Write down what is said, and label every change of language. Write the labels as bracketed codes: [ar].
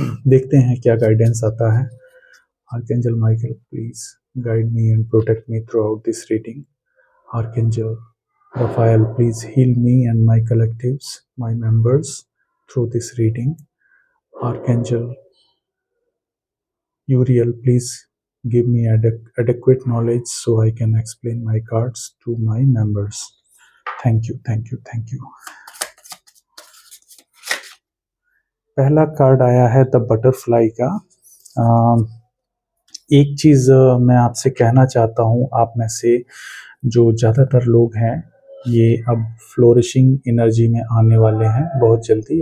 [hi] देखते हैं क्या गाइडेंस आता है। [en] Archangel Michael, please guide me and protect me throughout this reading. Archangel Raphael, please heal me and my collectives, my members, through this reading. Archangel Uriel, please give me adequate knowledge so I can explain my cards to my members. Thank you, thank you, thank you. [hi] पहला card आया है the butterfly का। एक चीज़ मैं आपसे कहना चाहता हूँ, आप में से जो ज़्यादातर लोग हैं, ये अब फ्लोरिशिंग एनर्जी में आने वाले हैं बहुत जल्दी।